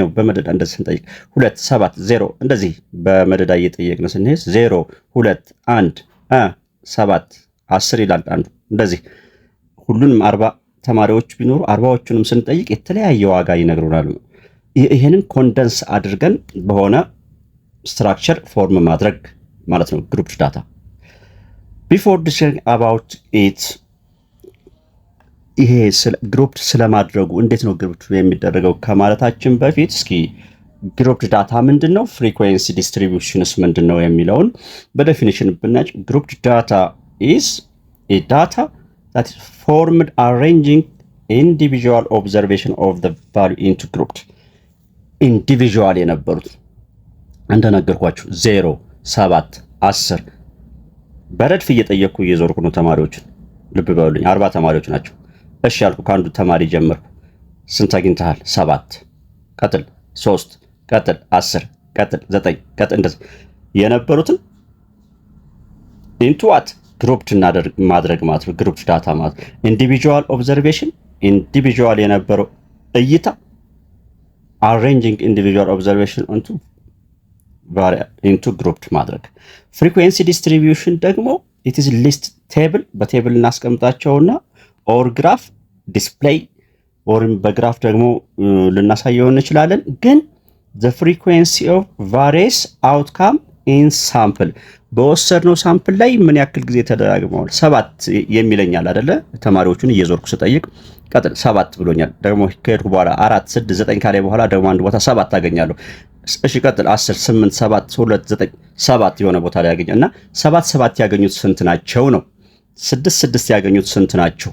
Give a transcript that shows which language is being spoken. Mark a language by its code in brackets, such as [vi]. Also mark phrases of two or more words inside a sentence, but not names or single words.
[am] በመደዳ እንደዚህ ስንጠይቅ 2 7 0 እንደዚህ በመደዳ እየጠየቅን ስንሄድ 0 2 1 7 10 ይላል አንዱ። እንደዚህ ሁሉንም 40 ተማሪዎች ቢኖሩ 40ዎቹንም ስንጠይቅ የተለያየ ዋጋ ይነግሩናል። ይሄንን ኮንደንስ አድርገን በሆነ ስትራክቸር ፎርም ማድረግ ማለት ነው [en] group data። before discussing about it [am] ይሄ ግሩፕ ስለማድረጉ እንዴት ነው ግሩፕ የሚደረገው ከማለታችን በፊት እስኪ [en] group data [am] ምንድነው፣ ፍሪኩዌንሲ ዲስትሪቢዩሽንስ ምንድነው የሚለውን በዴፊኒሽን ብናጭ [en] group data is a data that is formed arranging individual observation of the value into groups [am] ኢንዲቪዥዋል የነበሩት እንደነገርኳችሁ 0 7 10 በረድፍ እየጠየቅኩ እየዞርኩ ነው ተማሪዎችን። ልብ በሉኝ 40 ተማሪዎች ናቸው። እሺ ያልኩ ከአንዱ ተማሪ ጀመርኩ። ስንት አግኝተሃል? 7 ቀጥል 3 ቀጥል 10 ቀጥል 9 ቀጥል እንደዚህ የነበሩትን [en] into what group [am] ማድረግ ማለት ነው። [en] group data [am] ማለት [en] individual observation individual [am] የነበረው እይታ [en] arranging individual observation into grouped [am] ማድረግ። [en] frequency distribution [am] ደግሞ [en] it is list table [am] በቴብል እናስቀምጣቸውና [en] or graph display [am] ወይም በግራፍ ደግሞ ልናሳየው እንችላለን። ግን [en] the frequency of various outcome in sample [am] በወሰድነው ሳምፕል ላይ ምን ያክል ጊዜ ተደጋግመዋል? 7 የሚለኛል አይደለ? ተማሪዎቹን እየዞርኩ ስጠይቅ ቀጥል 7 ብሎኛል። ደግሞ ከሄድኩ በኋላ 4 6 9 ካለ በኋላ ደግሞ አንድ ቦታ 7 አገኛለሁ። እሺ ቀጥል 10 8 7 2 9 7 የሆነ ቦታ ላይ ያገኛልና 7 7 ያገኙት ስንት ናቸው ነው። 6 ያገኙት ስንት ናቸው?